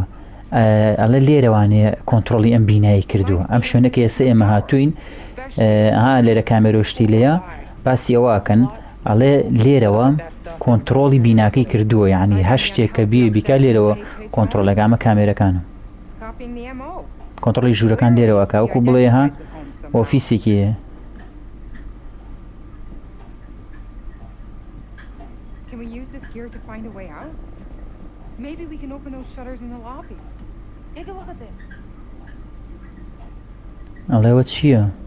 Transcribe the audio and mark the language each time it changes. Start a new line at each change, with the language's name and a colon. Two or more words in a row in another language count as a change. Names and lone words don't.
Central Kurdish: ئەڵێ لێرەوانەیە کۆنتترۆلی ئەم بینایی کردووە ئەم شوێنەکە ئێستا ئێمە هاتوین لێرە کامێرۆشتی لەیە باسی ئەوواکەن ئەڵێ لێرەوە کۆنتترۆلی بیناکەی کردووە یعنی هەر شتێک کە بیکە لێرەوە کۆنتترۆلەکەمە کامێرەکانە کۆنتترۆلی ژوورەکان لێرەوەکە وەکو بڵێ ها ئۆفیسێکی
English: Can we use this gear to find a way out? Maybe we can open those shutters in the lobby. Take a look at this.
Central Kurdish: ئەڵێوە چییە؟